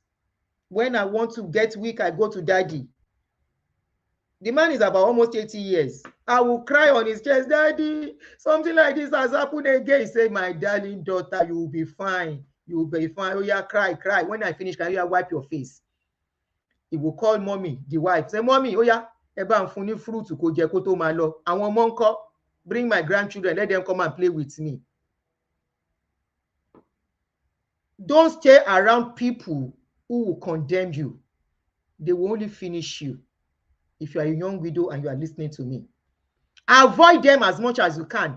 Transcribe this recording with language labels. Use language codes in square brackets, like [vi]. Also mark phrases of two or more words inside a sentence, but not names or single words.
[en] When I want to get weak, I go to daddy. The man is about almost 80 years. I will cry on his chest, Daddy, something like this has happened again. He said, my darling daughter, you will be fine. You will be fine. Oh yeah, cry, cry. When I finish, can you wipe your face? He will call mommy, the wife. Say, mommy, oh yeah, [yo] eba nfuni fruit ko je ko to ma lo. Àwọn ọmọ ńkọ́, [en] bring my grandchildren, let them come and play with me. Don't stay around people who will condemn you. They will only finish you. If you are a young widow and you are listening to me, avoid them as much as you can.